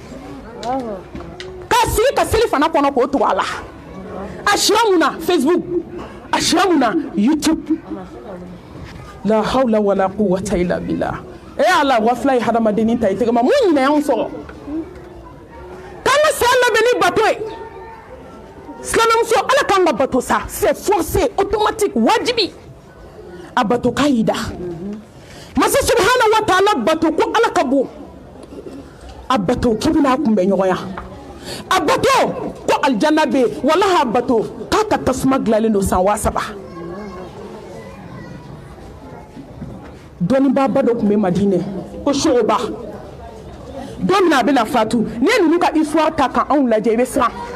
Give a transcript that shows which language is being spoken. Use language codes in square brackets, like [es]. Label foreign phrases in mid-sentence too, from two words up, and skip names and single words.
[bm] k'a sigi ka seli fana kɔnɔ k'o tugu a la a sira mun na Facebook a sira mun na YouTube [ar] لا حول ولا قوة إلا بالله [bm] ala wafila ye hadamadennin ta i tɛgɛ ma mun ɲinɛ y'anw sɔrɔ k'an ka saya labɛn ni bato ye silamɛmuso ala k'an ka bato sa [fr] c'est forcé automatique [bm] wajibi a bato k'a y'i da masa [ar] سبحانه وتعالى [bm] bato ko ala ka bon a bato k'i bɛna kunbɛn ɲɔgɔnya a bato ko aljanna bɛ yen walahi a bato k'a ka tasuma dilanlen don san 3000 dɔnnibaa ba dɔ tun bɛ Madinɛ ko Shu'ba don min a bɛna fatu n'i ye ninnu ka histoire ta ka anw lajɛ i bɛ siran